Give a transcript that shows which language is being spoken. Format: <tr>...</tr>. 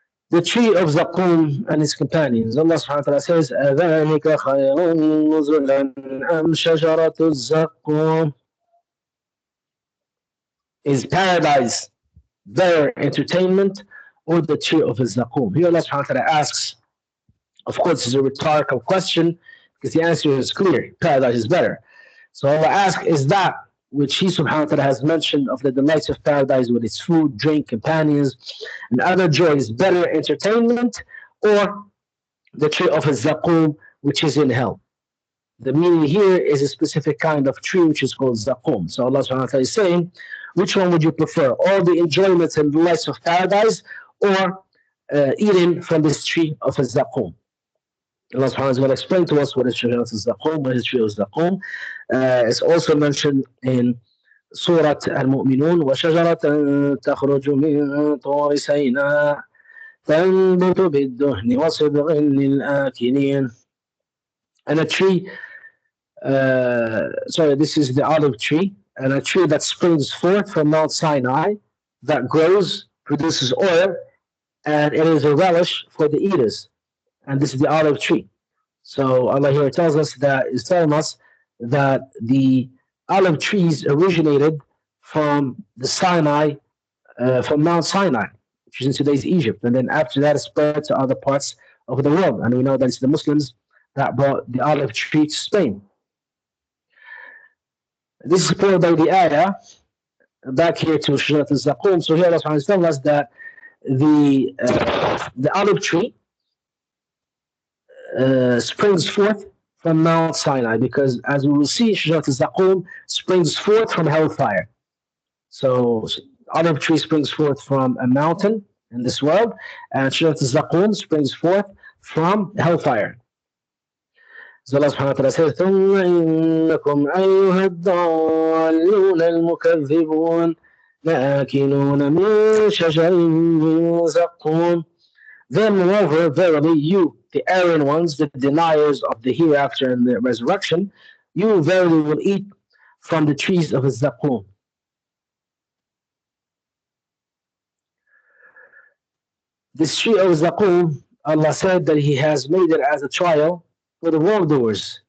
<en>The tree of Zaqum and his companions. Allah subhanahu wa ta'ala says,</en> <ar>أَذَلِكَ خَيْرٌ نُزُلًا أَمْ شَجَرَةُ الزَّقُّومِ.</ar> <en>Is paradise better entertainment or the tree of Zaqum? Here Allah subhanahu wa ta'ala asks, of course, it's a rhetorical question because the answer is clear. Paradise is better. So Allah asks, is that which He subhanahu wa ta'ala has mentioned of the delights of paradise with its food, drink, companions, and other joys better entertainment, or the tree of Zaqum which is in hell? The meaning here is a specific kind of tree which is called zaqum. So Allah subhanahu wa ta'ala is saying, which one would you prefer? All the enjoyments and delights of paradise, or eating from this tree of zaqum? Allah subhanahu wa ta'ala will explain to us what is Shajarat al-Zaqum, what is tree of Zaqum. It's also mentioned in Surat al-Mu'minun,</en> <ar>وَشَجَرَةً تَخْرُجُ مِن طُورِ سَيْنَاءَ تَنبُتُ بِالدُّهْنِ وَصِبْغٍ لِلْآكِلِينَ.</ar> <en>And a tree, this is the olive tree, and a tree that springs forth from Mount Sinai, that grows, produces oil, and it is a relish for the eaters. And this is the olive tree. So Allah here tells us that is telling us that the olive trees originated from the Sinai, from Mount Sinai, which is in today's Egypt, and then after that it spread to other parts of the world. And we know that it's the Muslims that brought the olive tree to Spain. This is supported by the ayah back here to Shajarat al-Zaqum. So here Allah subhanahu wa ta'ala is telling us that the olive tree springs forth from Mount Sinai, because as we will see, Shajarat al-Zaqum springs forth from hellfire. So olive tree springs forth from a mountain in this world, and Shajarat al-Zaqum springs forth from hellfire. So Allah subhanahu wa ta'ala says,</en> <ar>ثُمَّ إِنَّكُمْ أَيُّهَا الضَّالُّونَ الْمُكَذِّبُونَ لَآكِلُونَ مِن شَجَرٍ مِّن زَقُّومٍ.</ar> <en>Then moreover, verily you, the erring ones, the deniers of the hereafter and the resurrection, you verily will eat from the trees of Zaqum. This tree of Zaqum, Allah said that He has made it as a trial for the wrongdoers.</en>